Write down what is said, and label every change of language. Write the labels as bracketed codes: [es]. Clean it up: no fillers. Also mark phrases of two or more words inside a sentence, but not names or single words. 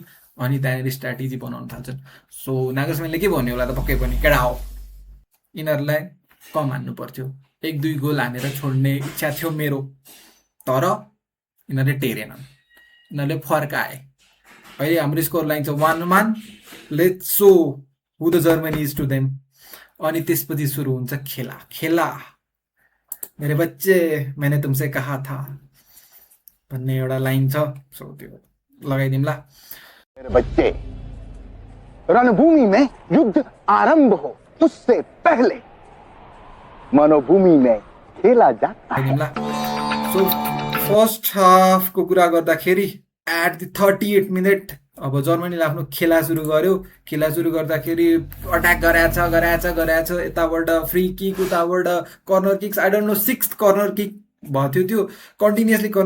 [ne] अनि त्यहाँनिर स्ट्राटेजी बनाउन थाल्छन् सो नागसम्यानले के भन्यो होला त पक्कै पनि केटा हो यिनीहरूलाई कम हान्नु पर्थ्यो 1-2 गोल हानेर छोड्ने इच्छा थियो मेरो तर यिनीहरूले टेरेनन् यिनीहरूले फर्काए अहिले हाम्रो स्कोर लाइन छ 1-1 [en] let's show who the Germany is to them [ne] अनि त्यसपछि सुरु हुन्छ [hi] खेला मेरे बच्चे मैंने तुमसे कहा था [ne] भन्ने एउटा लाइन छ सो त्यो लगाइदिउँला [hi] मेरे बच्चे रणभूमि में युद्ध आरंभ हो उससे पहले मनोभूमि में खेला जाता है [en] so first halfको [ne] कुरा गर्दाखेरि [en] at the 38 minute [ne] अब जर्मनीले आफ्नो खेला सुरु गर्दाखेरि अट्याक गराएछ यताबाट [en] free kick [ne] उताबाट [en] corner kicks I don't know 6th corner kick [ne] भयो त्यो [en] continuously corner